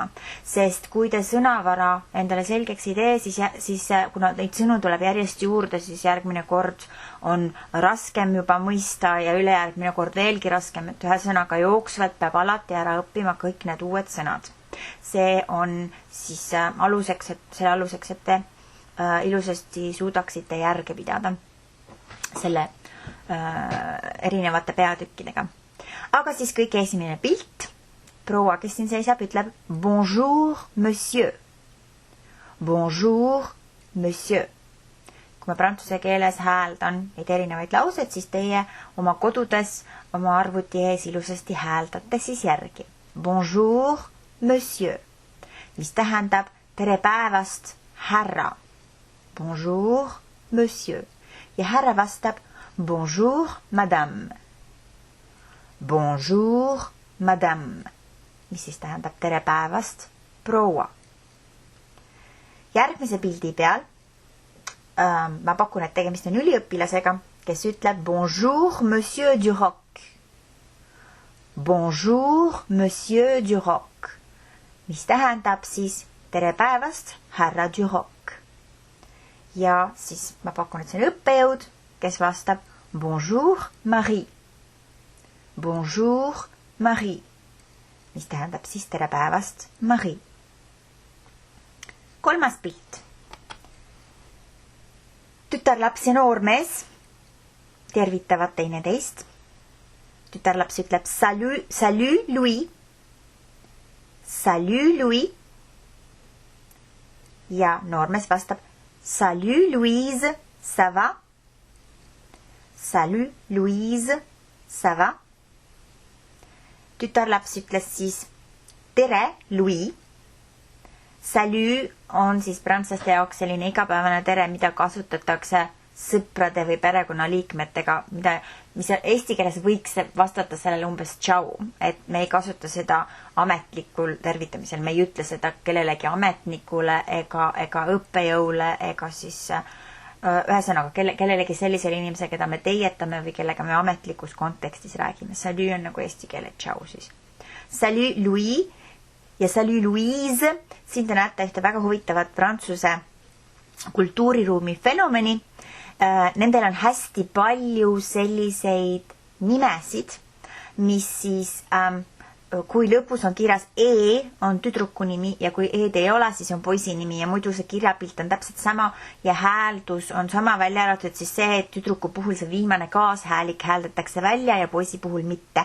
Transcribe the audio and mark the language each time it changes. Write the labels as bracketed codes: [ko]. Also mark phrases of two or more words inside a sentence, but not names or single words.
[et] Sest kui te sõnavara endale selgeks ei tee, siis kuna neid sõnu tuleb järjest juurde, siis järgmine kord on raskem juba mõista ja ülejärgmine kord veelgi raskem, et ühe sõnaga jooksvalt peab alati ära õppima kõik need uued sõnad. See on siis selle aluseks, et te ilusasti suudaksite järge pidada selle erinevate peatükkidega. Aga siis kõige esimene pilt. Proua, kes siin seisab, ütleb [fr] bonjour, monsieur. Bonjour, monsieur. [et] Kui ma prantsuse keeles hääldan neid erinevaid laused, siis teie oma kodudes, oma arvuti ees ilusasti hääldate siis järgi. [fr] Bonjour, monsieur. [et] Mis tähendab tere päevast, härra. [fr] Bonjour, monsieur. [et] Ja härra vastab [fr] bonjour, madame. Bonjour, madame. [et] Mis siis tähendab tere päevast, proua. Järgmise pildi peal ma pakun, et tegemist on üliõpilasega, kes ütleb [fr] bonjour, monsieur [et] Duroc. [fr] Bonjour, monsieur Duroc. [et] Mis tähendab siis tere päevast, härra Duroc. Ja siis ma pakun, et see on õppejõud, kes vastab bonjour, Marie. [fr] Bonjour, Marie. [et] Mis tähendab siis tere päevast, Marie. Kolmas pilt. Tütarlaps ja noormees tervitavad teineteist. Tütarlaps ütleb salut Louis. [fr] Salut Louis. [et] Ja noormees vastab [fr] salut Louise, ça va? Salut Louise, ça va? [et] Tütarlaps ütles siis tere Louis. Salut on siis prantslaste jaoks selline igapäevane tere, mida kasutatakse sõprade või perekonnaliikmetega, mis eesti keeles võiks vastata sellele umbes tšau, et me ei kasuta seda ametlikul tervitamisel, me ei ütle seda kellelegi ametnikule ega õppejõule ega siis ühesõnaga kellelegi sellisele inimese, keda me teietame või kellega me ametlikus kontekstis räägime. Salut on nagu eesti keele tšau siis. Salut Louis ja salut Louise, siin te näete ühte väga huvitavat prantsuse kultuuriruumi fenomeni. Nendel on hästi palju selliseid nimesid, mis siis, kui lõpus on kirjas E, on tüdruku nimi ja kui E-d ei ole, siis on poisi nimi ja muidu see kirjapilt on täpselt sama ja hääldus on sama välja arvatud siis see, et tüdruku puhul see viimane kaashäälik hääldatakse välja ja poisi puhul mitte.